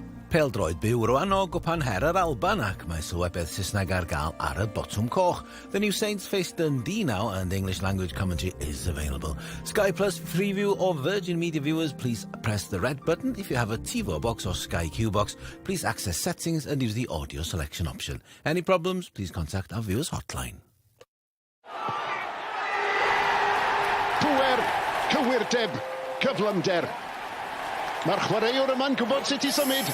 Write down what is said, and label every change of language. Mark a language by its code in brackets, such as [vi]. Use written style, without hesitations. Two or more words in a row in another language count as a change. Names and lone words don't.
[cy] Pêl-droed byw rwan o gwpan her yr Alban ac mae sylwebedd Saesneg ar gael ar y botwm coch. [en] The New Saints face Dundee now and English language commentary is available. Sky Plus Freeview or Virgin Media viewers, please press the red button. If you have a TiVo box or Sky Q box, please access settings and use the audio selection option. Any problems, please contact our viewers hotline. [cy] Pŵer, cywirdeb, cyflymder. Mae'r chwaraewr yma'n gwybod sut i symud.